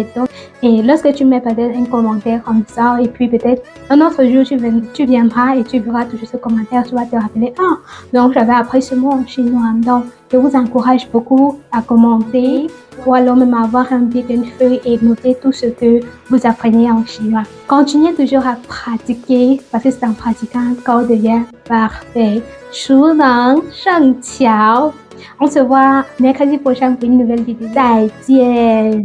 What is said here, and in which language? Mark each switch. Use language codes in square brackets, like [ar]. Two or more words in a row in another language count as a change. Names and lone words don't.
[fr] Donc, et lorsque tu mets peut-être un commentaire comme ça et puis peut-être un autre jour, tu viendras et tu verras toujours ce commentaire, tu vas te rappeler, ah, donc j'avais appris ce mot en chinois. Donc, je vous encourage beaucoup à commenter ou alors même avoir un bic, une feuille et noter tout ce que vous apprenez en chinois. Continuez toujours à pratiquer parce que c'est en pratiquant qu'on devient parfait. [zh] 熟能生巧. [fr] On se voit mercredi prochain pour une nouvelle vidéo. [zh] 再见